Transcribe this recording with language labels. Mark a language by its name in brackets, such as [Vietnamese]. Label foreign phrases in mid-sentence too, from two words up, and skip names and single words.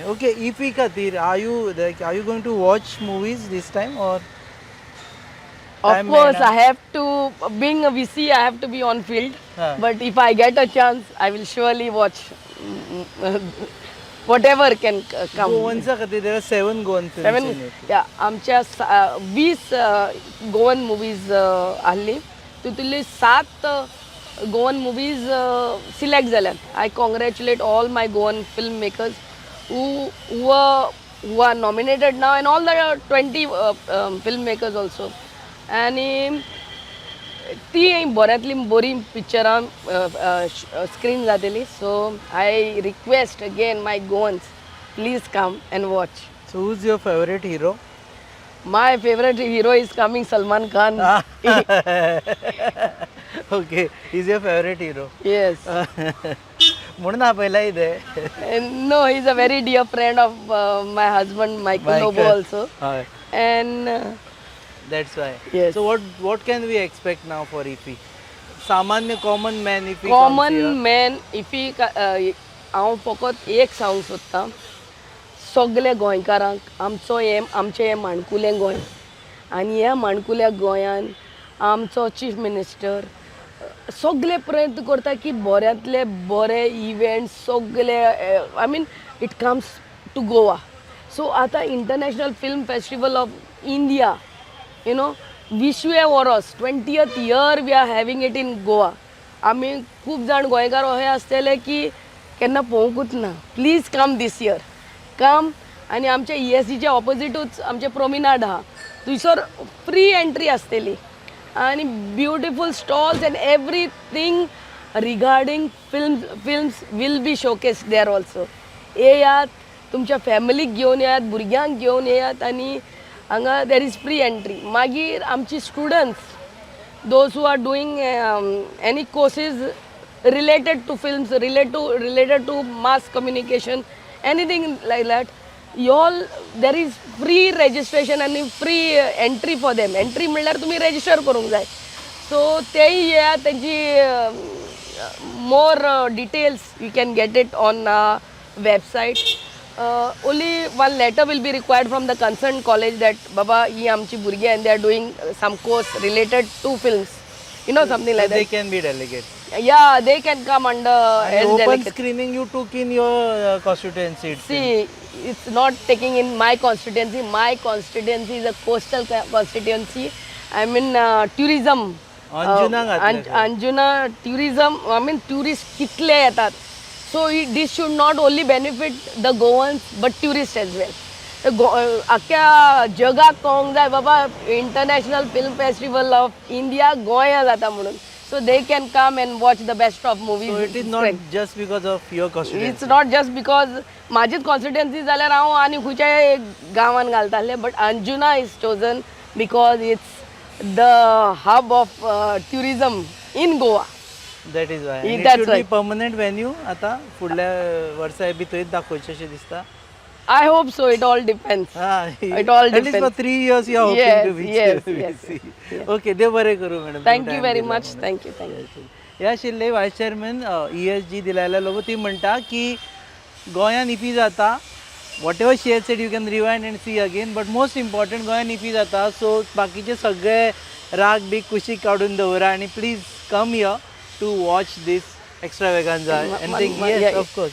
[English] Okay, EP Khatir, are you going to watch movies this time or? Of Time course, mehna? I have to, being a VC, I have to be on field. But if I get a chance, I will surely watch whatever can come. Goanचा Khatir, there are 7 Goan films in it. Yeah, [Konkani] आमच्या 20 [English] Goan movies [Konkani] आहली, तितूंतली 7 गोवन मुवीज सिलेक्ट जाल्यात. [English] I congratulate all my Goan filmmakers who are nominated now, and all the 20 filmmakers also. [Konkani] आनी ती बऱ्यांतली बरी पिक्चरां स्क्रीन जातली. [English] So I request again my Goans, please come and watch. So who's your favorite hero? My favorite hero is coming, Salman Khan. Okay, he's your favorite hero. Yes. [Marathi] म्हणून आपल्याला इथे [English] And no, he's a very dear friend of my husband, Michael Lobo also. Hi. And That's why. Yes. So what can we expect now for IFFI? सामान्य common man IFFI common man IFFI [Konkani] हांव फकत एक सांगूंक सोदतां सगळे गोंयकारांक आमचें हें माणकुलें गोंय आनी ह्या माणकुल्या गोंयान आमचो [English] Chief Minister [Konkani] सगळे प्रयत्न करता की बऱ्यांतले बरे इव्हेंट सगळे [English] I mean it comes to Goa. So आतां International Film Festival of India you know [Konkani] 20वें वर्स [English] 20th year we are having it in Goa. [Konkani] आमी खूब जाण गोंयकार अशे आसतले की केन्ना पळोवंकूच ना. [English] Please come this year come. [Konkani] आनी आमच्या ESCच्या ऑपोजिटूच आमचें प्रोमिनाड आहा थंयसर [English] free entry [Konkani] आसतली आनी [English] beautiful stalls and everything regarding films will be showcase there also. [Konkani] येयात तुमच्या फॅमिलीक घेवन येयात भुरग्यांक घेवन येयात आनी हांगा [English] there is free entry. [Konkani] मागीर आमची [English] students those who are doing any courses related to films, related to mass communication, anything like that, you all there is free registration and free entry for them. Entry [Konkani] म्हणल्यार तुम्ही [English] register [Konkani] करूंक जाय. [English] So [Konkani] तेय या तेंची [English] more details you can get it on website. Only one letter will be required from the concerned college that baba [Konkani] ही आमची भुरगीं [English] and they are doing some course related to films. You know, something like They that. can be delegates. Yeah, they can come under as Open delegates. screening you took in your constituency. See, it's not taking in my constituency. My constituency is a coastal constituency. I mean tourism. [Marathi] अंजुना घातलं का? [English] Anjuna tourism. I mean tourists [Konkani] कितले येतात. [English] So this should not only benefit the Goans but tourists as well. [Konkani] आख्या जगाक कळोंक जाय बाबा इंटरनॅशनल फिल्म फेस्टिवल ऑफ इंडिया गोंया जाता म्हणून. [English] So they can come and watch the best of movies. So it is not just because of your constituency. It's not just because [Konkani] माझीच कॉन्स्टिट्युएन्सी जाल्यार हांव आनी खंयच्याय गांवान घालताले [English] but Anjuna is chosen because it's the hub of tourism in Goa. That is why. And it That's should be why. permanent venue. [Konkani] आता फुडल्या वर्सा बी थंयच दाखोवचें अशें दिसता. [English] I hope so. It all depends. It all At least for depends. 3 years you are hoping Yes, to reach yes, there. yes, We'll see. yes. [Konkani] Okay, देव बरें करूं मॅडम. [English] Thank you very much. Thank you. Thank you. [Konkani] ह्या आशिल्ले वायस चेअरमॅन ESG दिलायला लोक ती म्हणटा की गोंयान इफी जाता [English] what ever she has said you can rewind and see again but most important [Konkani] गोंयान इफी जाता सो बाकीचे सगळे राग बी कुशीक काडून दवरा आणि [English] please come here to watch this extravaganza and think yes of course.